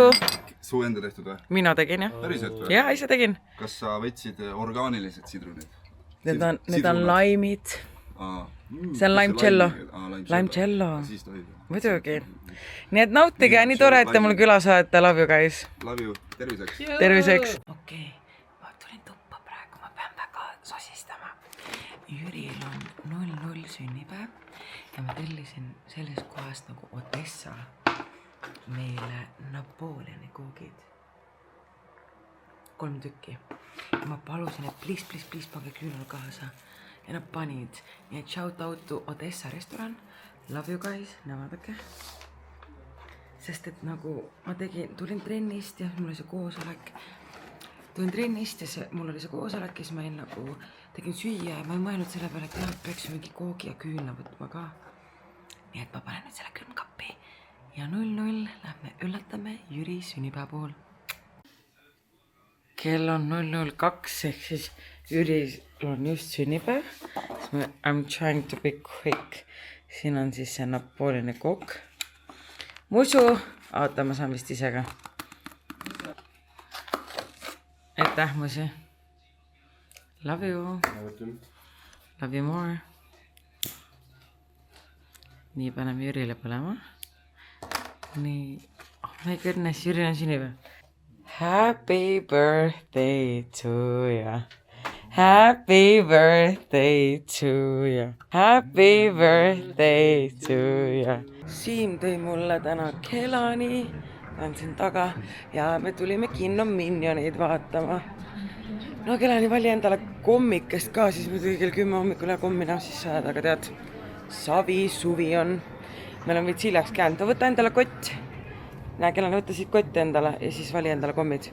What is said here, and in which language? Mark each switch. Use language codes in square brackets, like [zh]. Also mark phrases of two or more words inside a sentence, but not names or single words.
[et] Su enda tehtud või? Mina tegin, jah. Päriselt või? Jah, ise tegin. Kas sa võtsid orgaanilised sidrunid? Need on laimid. See on limecello. Limecello. Muidugi. Nii et nautige ja nii tore, et te mul küla saate. [en] Love you guys. Love you. [et] Terviseks. Terviseks. Okei, ma tulin tuppa praegu, ma pean väga sosistama. Jüril on 0-0 sünnipäev ja ma tellisin selles kohast nagu Odessa meile Napoleoni koogid. 3 tükki. Ja ma palusin, et please pange küünal kaasa. Ja nad panid. Nii et [en] shout out to [et] Odessa restoran. Love you guys. Vaadake. Sest et nagu ma tulin trennist ja mul oli see koosolek. Tulin trennist ja mul oli see koosolek ja siis ma nagu tegin süüa ja ma ei mõelnud selle peale, et peaks mingi koogi ja küünla võtma ka. Nii et ma panen nüüd selle külmkappi. Ja 0-0 lähme üllatame Jüri sünnipäeva puhul. Kell on 0:02 ehk siis Jüri on just sünnipäev. [en] I'm trying to be quick. [et] Siin on siis see Napoleoni kokk. Musu. Oota, ma saan vist ise ka. Aitäh, Musi. [en] Love you. Love you more. [et] Nii, paneme Jürile põlema. Nii. [en] Oh my goodness, [et] Jüri on sünnipäev. [en] Happy birthday to ya. Happy birthday to ya. Happy birthday to ya. [et] Siim tõi mulle täna kelani. on siin taga ja me tulime kinno Minioneid vaatama. No Kelani vali endale kommikest ka, siis me tuli kell 10 hommikul ja kommina siis saada, aga tead, savi, suvi on. Meil on veits hiljaks käinud, võta endale kott. Näe, Kelani võtta siit kotti endale ja siis vali endale kommid.